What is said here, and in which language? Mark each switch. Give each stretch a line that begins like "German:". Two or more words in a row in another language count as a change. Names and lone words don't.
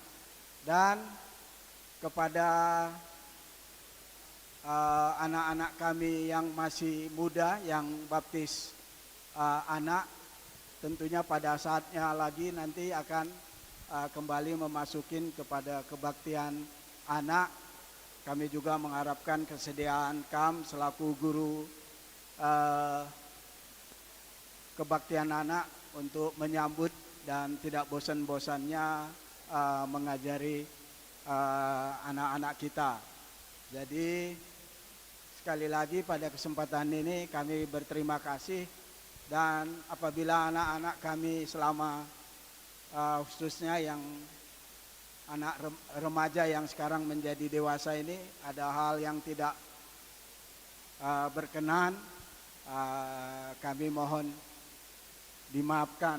Indonesian: Dan kepada anak-anak kami yang masih muda, yang baptis anak, tentunya pada saatnya lagi nanti akan kembali memasukin kepada kebaktian anak. Kami juga mengharapkan kesediaan KAM selaku guru kebaktian anak untuk menyambut dan tidak bosan-bosannya mengajari anak-anak kita. Jadi sekali lagi pada kesempatan ini kami berterima kasih, dan apabila anak-anak kami selama khususnya yang anak remaja yang sekarang menjadi dewasa ini ada hal yang tidak berkenan, kami mohon dimaafkan.